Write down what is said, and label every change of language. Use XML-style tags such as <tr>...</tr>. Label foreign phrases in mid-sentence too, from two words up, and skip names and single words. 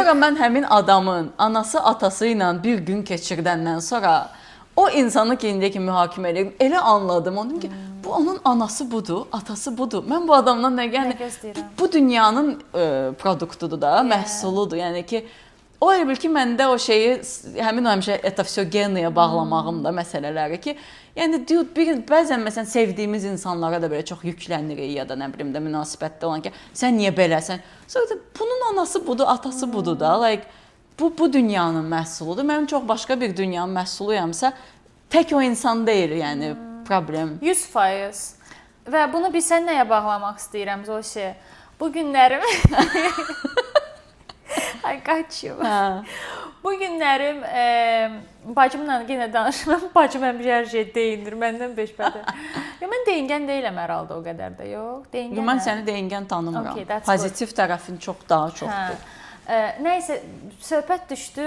<az>Sonra mən həmin adamın anası atası ilə bir gün keçirdəndən sonra o insanı ki indiyə ki mühakimə edirəm, elə anladım. Onu ki bu onun anası budur, atası budur. Mən bu adamdan nə yəni bu dünyanın produktudur da, məhsuludur. Yəni ki o elə bil ki məndə o şeyi həmin o həmişə</az> <ru>это всё</ru> <az>genaya bağlamağım da məsələləri ki, yəni bəzən məsələn sevdiyimiz insanlara da belə çox yüklənirik ya da nə bilim də münasibətdə olan ki, sən niyə beləsən? Sonra da bunun anası budur, atası budur da. Like bu dünyanın məhsuludur. Mənim çox başqa bir dünyanın məhsuluyamsa tək o insan deyil, yəni problem. 100%. Və bunu bilsən nəyə bağlamaq istəyirəm Zosi? Bu günlərim</az> <en>I got you.</en> <az>Bu günlərim bacımla yenə danışıram. Bacım həmişə hər şey deyinir, məndən beşbədə. Mən deyingən deyiləm hər halda o qədər də, yox. Deyingən. Mən səni deyingən tanımıram. Pozitiv tərəfin daha çoxdur. Nəysə, söhbət düşdü.</az>